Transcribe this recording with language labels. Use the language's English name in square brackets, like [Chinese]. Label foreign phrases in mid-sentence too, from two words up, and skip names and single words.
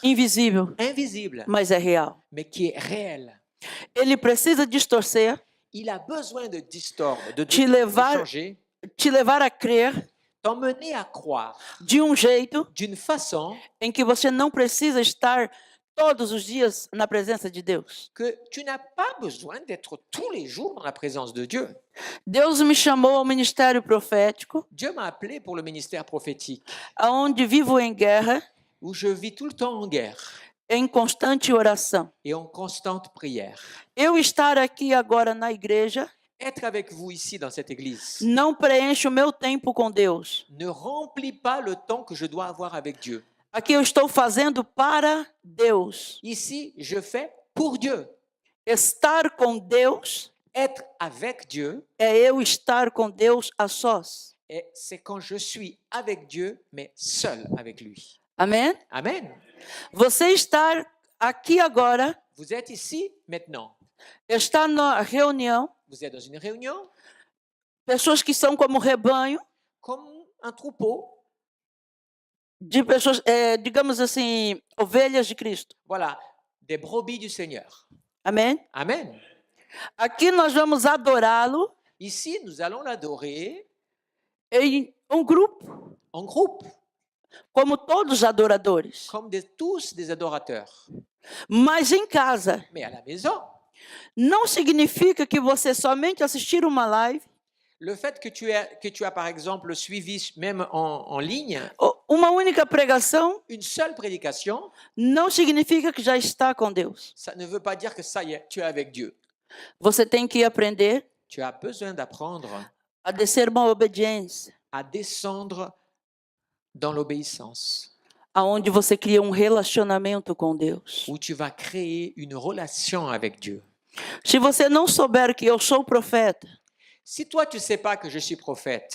[Portuguese] invisível, [French] invisible, [Portuguese] mas é real. [French] mais qui est réel. [Portuguese] Ele precisa distorcer, [French] Il a besoin de distordre, de [Portuguese] levar- [French] changer, [Portuguese] te levar a crer [French] t'emmener à croire [Portuguese] de jeito [French] d'une façon [Portuguese] em que você não precisa estar todos os dias na presença de Deus. [French] que tu n'as pas besoin d'être tous les jours dans la présence de Dieu. [Portuguese] Deus me chamou ao ministério profético, [French] Dieu m'a appelé pour le ministère prophétique, [Portuguese] aonde vivo em guerra [French] où je vis tout le temps en guerre. [Portuguese] em constante oração. [French] et en constante prière. [Portuguese] Eu estar aqui agora na igreja [French] Être avec vous ici dans cette église [Portuguese] não preenche o meu tempo com Deus. [French] ne remplit pas le temps que je dois avoir avec Dieu. [Portuguese] Aqui eu estou fazendo para Deus. [French] Ici, je fais pour Dieu. [Portuguese] Estar com Deus [French] Être avec Dieu, [Portuguese] é eu estar com Deus a sós. [French] et c'est quand je suis avec Dieu, mais seul avec lui. [Portuguese] Amém? [French] Amen. [Portuguese] Você estar aqui agora, [French] Vous êtes ici maintenant. [Portuguese] está na reunião, [French] Vous êtes dans une réunion [Portuguese] pessoas que são como rebanho, [French] comme un troupeau. [Portuguese] de pessoas, digamos assim, ovelhas de Cristo. [French] Voilà, des brebis du Seigneur. [Portuguese] Amém? [French] Amen. [Portuguese] Aqui nós vamos adorá-lo [French] Ici, nous allons l'adorer [Portuguese] em um grupo, [French] en groupe, [Portuguese] como todos os adoradores. [French] comme tous des adorateurs. [Portuguese] Mas em casa, [French] Mais à la maison, [Portuguese] não significa que você somente assistir uma live, [French] le fait que tu as par exemple suivi même en ligne [Portuguese] uma única pregação, [French] une seule prédication, [Portuguese] não significa que já está com Deus. [French] ça ne veut pas dire que ça y est, tu es avec Dieu. [Portuguese] Você tem que aprender [French] Tu as besoin d'apprendre [Portuguese] a descer uma obediência, [French] à descendre dans l'obéissance, [Portuguese] aonde você cria um relacionamento com Deus. [French] où tu vas créer une relation avec Dieu. [Portuguese] Se você não souber que eu sou profeta, [French] Si toi, tu ne sais pas que je suis prophète,